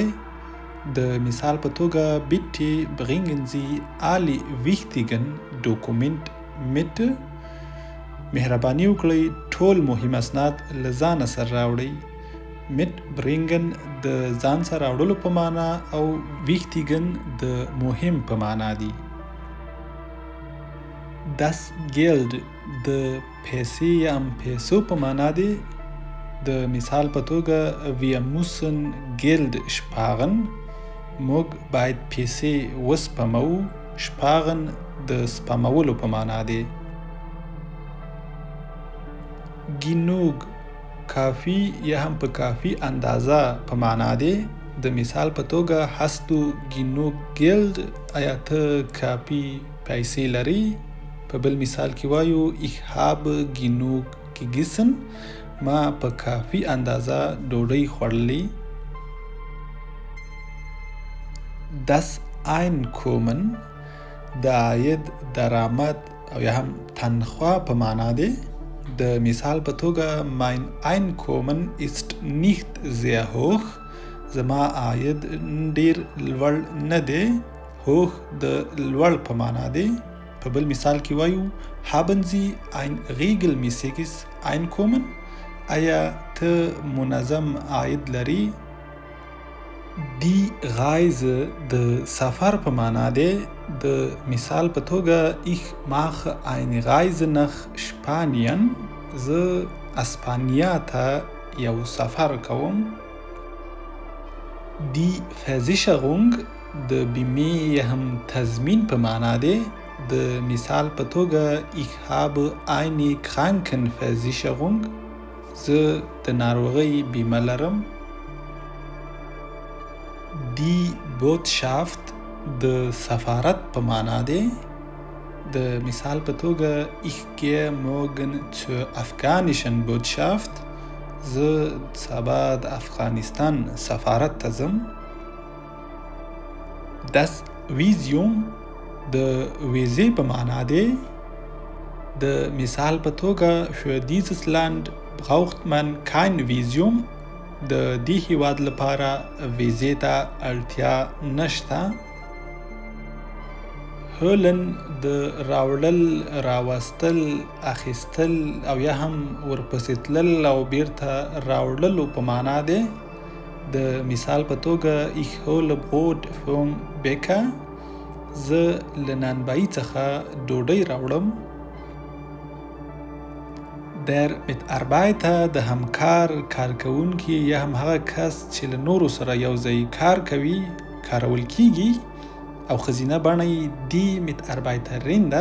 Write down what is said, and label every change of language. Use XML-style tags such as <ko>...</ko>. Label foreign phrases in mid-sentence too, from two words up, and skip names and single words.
<ps>د مثال په توګه</ps> <de>bitte bringen Sie alle wichtigen Dokumente mit،</de> <ps>مهرباني وکړئ ټول مهم اسناد له ځانه سره راوړئ.</ps> <de>mit bringen</de> <ps>د ځان سره راوړلو په معنا او wichtigen د مهم په معنا دي.</ps> <de>das Geld</de> <ps>د پیسې یا هم پیسو په معنا دی. د مثال په توګه</ps> <de>wir müssen Geld sparen،</de> <ps>موږ باید پیسې وسپمو. sparen د سپمولو په معنا دی. genug کافی یا هم په کافی اندازه په معنا دی. د مثال په توګه</ps> <de>hast du genug Geld</de> <ps>آیا ته کافي پیسې لري. په بل مثال کې وایو</ps> <de>ich habe genug gegessen</de> <ps>ما په کافي اندازه ډوډۍ خوړلې.</ps> <de>Das Einkommen</de> <ps>د عاید درآمد او یا هم تنخوا په معنا دی. د مثال په توګه</ps> <de>mein Einkommen ist nicht sehr hoch</de> <ps>زما عاید ډیر لوړ نه دی. hoch د لوړ په معنا دی. په بل مثال کې وایو</ps> <de>haben Sie ein regelmäßiges Einkommen</de> <ps>آیا ته منظم عاید لري.</ps> <de>Die Reise</de> <ps>د سفر په معنا دی. د مثال په توګه</ps> <de>ich mache eine Reise nach Spanien</de> <ps>زه اسپانیا ته یو سفر کوم.</ps> <de>Die Versicherung</de> <ps>د بیمې یا هم تضمین په معنا دی. د مثال په توګه</ps> <de>ich habe eine Krankenversicherung</de> <ps>زه د ناروغۍ بیمه لرم.</ps> <de>Die Botschaft</de> <ps>د سفارت په معنا دی. د مثال په توګه</ps> <de>ich gehe morgen zur afghanischen Botschaft</de> <ps>زه سبا د افغانستان سفارت ته ځم.</ps> <de>Das Visum</de> <ps>د ویزې په معنا دی. د مثال په توګه</ps> <de>für dieses Land braucht man kein Visum</de> <ps>د دې هیواد لپاره ویزې ته اړتیا نشته. هولن د راوړل راوستل اخیستل او یا هم ورپسې تلل او بیرته راوړلو په معنا دی. د مثال په توګه</ps> <de>ich hole Brot vom Bäcker</de> <ps>زه له نانبایي څخه ډوډۍ راوړم.</ps> <de>Der Mitarbeiter</de> <ps>د همکار کارکوونکي یا هم هغه کس چې له نورو سره یو ځای کار کوي کارول کیږي او ښځینه بڼه یې</ps> <de>die Mitarbeiterin</de> <ps>ده.</ps>